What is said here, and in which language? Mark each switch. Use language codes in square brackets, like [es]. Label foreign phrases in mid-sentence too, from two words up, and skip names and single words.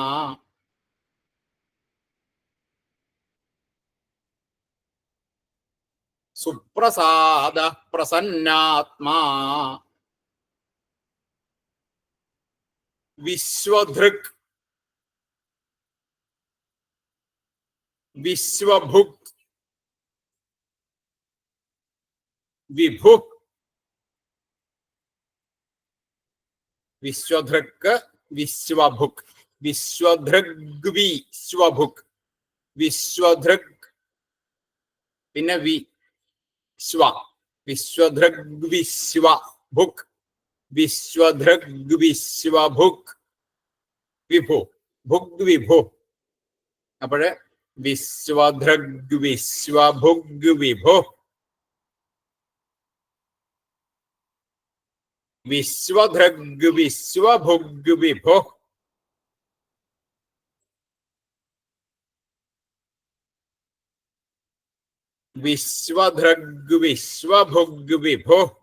[sa] सुप्रसाद प्रसन्नात्मा विश्वधृक् विश्वभुक् विभुः विश्वधृक् विश्वभुक् विश्वधृग् विश्वभुक् विश्वधृग् പിന്നെ വിശ്വ വിശ്വധൃഗ് വിശ്വഭുക് വിശ്വധൃഗ് വിശ്വഭുക് വിഭു ഭുഗ് വിഭു. അപ്പോഴ് വിശ്വധൃഗ് വിശ്വഭുഗ് വിഭു വിശ്വധൃഗ് വിശ്വഭുഗ് വിഭു വിശ്വധൃഗ് വിശ്വഭുഗ് വിഭു